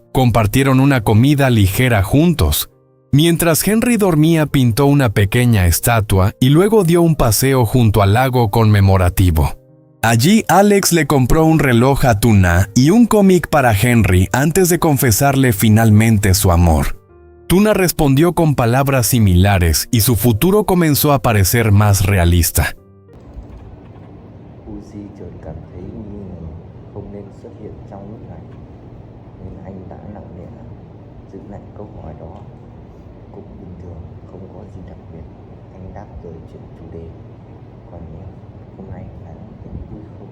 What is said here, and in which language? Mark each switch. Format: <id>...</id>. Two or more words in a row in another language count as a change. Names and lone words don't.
<es>Compartieron una comida ligera juntos. Mientras Henry dormía, pintó una pequeña estatua y luego dio un paseo junto al lago conmemorativo. Allí Alex le compró un reloj a Tuna y un cómic para Henry antes de confesarle finalmente su amor. Tuna respondió con palabras similares y su futuro comenzó a parecer más realista.</es> <vi>Uzi chợt cảm thấy nghi ngờ không nên xuất hiện trong lúc này, nên anh đã lặng lẽ giữ lại câu hỏi đó. Cũng bình thường, không có gì đặc biệt, anh đáp rồi chuyển chủ đề. Còn em, hôm nay là em vui không?</vi>